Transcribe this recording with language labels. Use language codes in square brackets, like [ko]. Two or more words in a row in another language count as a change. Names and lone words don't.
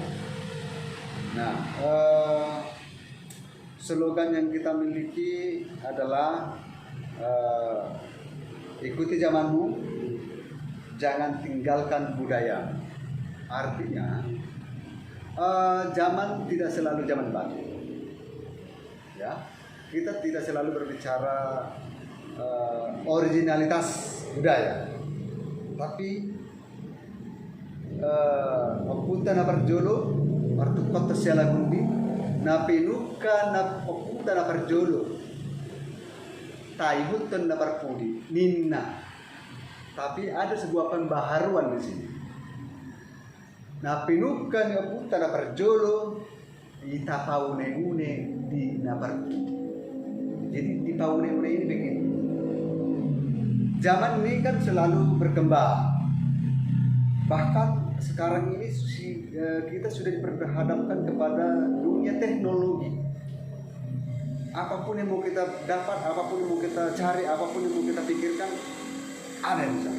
[id] Nah, slogan yang kita miliki adalah ikuti zamanmu, jangan tinggalkan budaya. Artinya zaman tidak selalu zaman baru. Ya, kita tidak selalu berbicara originalitas budaya, tapi [bbc] Opunta na parjolo, martukot na siya lagundi, napinuka na opunta na parjolo, tayhutan na parpudi, ninna. [id] Tapi ada sebuah pembaharuan di sini. [bbc] Napinuka na opunta na parjolo, itapaune-une di naparpudi. [id] Jadi di paune-une ini begini. Zaman ini kan selalu berkembang. Bahkan sekarang ini kita sudah diperhadapkan kepada dunia teknologi. Apapun yang mau kita dapat, apapun yang mau kita cari, apapun yang mau kita pikirkan, ada di sana.